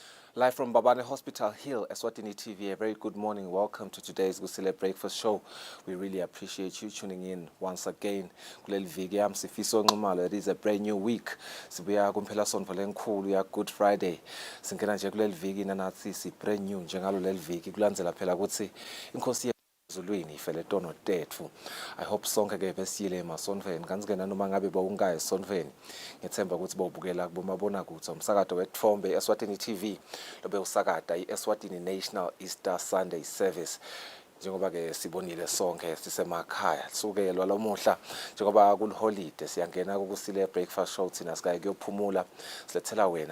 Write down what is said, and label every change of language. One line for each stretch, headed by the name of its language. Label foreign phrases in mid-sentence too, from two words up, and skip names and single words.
English: Live from Babane Hospital Hill, Eswatini TV, a very good morning. Welcome to today's Kusile Breakfast Show. We really appreciate you tuning in once again. It is a brand new week.
Swati: Sibuya kuphela sonto lenkulu ya Good Friday. Singena nje kuleli viki nanathi si
English: brand new
Swati: njengalo leli viki kulandzela phela ukuthi inkosi Zulwini ifele tono tetfu.
English: I hope
Swati: sonke ke besiyile emasonfeni kanzikena noma ngabe bawungayi esonfeni. Ngethemba ukuthi bawubukela kubomabona kutho umsakazo wetfombe Eswatini TV lobe usakata iEswatini National Easter Sunday Service. Njengoba ke sibonile sonke sisemakhaya sukelwa lamuhla njengoba kulholiday siyangena Kusile Breakfast Show thina sikaye kuyophumula silethela wena